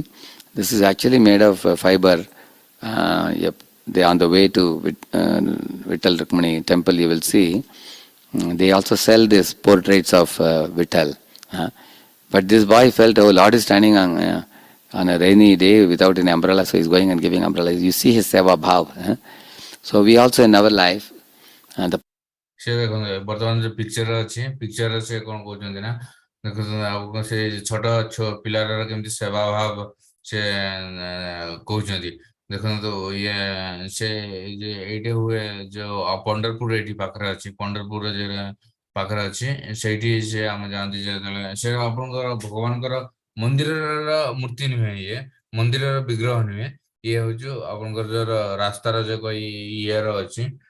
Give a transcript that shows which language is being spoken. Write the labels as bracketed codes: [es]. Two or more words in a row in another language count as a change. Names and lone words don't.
[en] This is actually made of fiber. They on the way to Vittal Rukmani temple, you will see, they also sell these portraits of Vittal. But this boy felt, oh, Lord is standing on a rainy day without an umbrella, so he's going and giving umbrella. You see his [hi] सेवा भाव. [en] So we also in our life, [or] ସେ ଦେଖନ୍ତୁ ବର୍ତ୍ତମାନ ଯୋଉ ପିକ୍ଚର ଅଛି, ପିକ୍ଚରରେ ସେ କ'ଣ କହୁଛନ୍ତି ନା, ଦେଖୁଛନ୍ତି ଆଉ ସେ ଛୋଟ ପିଲାର କେମିତି ସେବା ଭାବ ସେ କହୁଛନ୍ତି। ଦେଖନ୍ତୁ ଇଏ ସେ ଏଇଠି ହୁଏ ଯୋଉ ପଣ୍ଡରପୁର ଏଇଠି ପାଖରେ ଅଛି, ପଣ୍ଡରପୁର ପାଖରେ ଅଛି ସେଇଠି ସେ ଆମେ ଯାଆନ୍ତି ଯେତେବେଳେ ସେ ଆପଣଙ୍କର ଭଗବାନଙ୍କର ମନ୍ଦିରର ମୂର୍ତ୍ତି ନୁହେଁ ଇଏ ମନ୍ଦିରର ବିଗ୍ରହ ନୁହେଁ ଇଏ ହଉଛି ଆପଣଙ୍କର ଯୋଉ ରାସ୍ତାର ଯୋଉ ଇଏର ଅଛି